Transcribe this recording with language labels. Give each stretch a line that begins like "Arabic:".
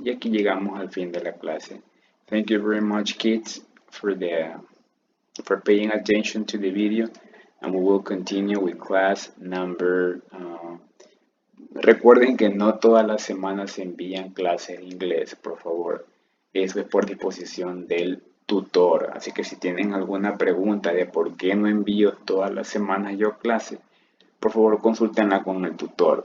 Spanish: Y aquí llegamos al fin de la clase.
English: Thank you very much, kids, for paying attention to the video. And we will continue with class number.
Spanish: Recuerden que no todas las semanas se envían clases de inglés, por favor. Eso es por disposición del tutor. Así que si tienen alguna pregunta de por qué no envío todas las semanas yo clase, por favor consúltenla con el tutor.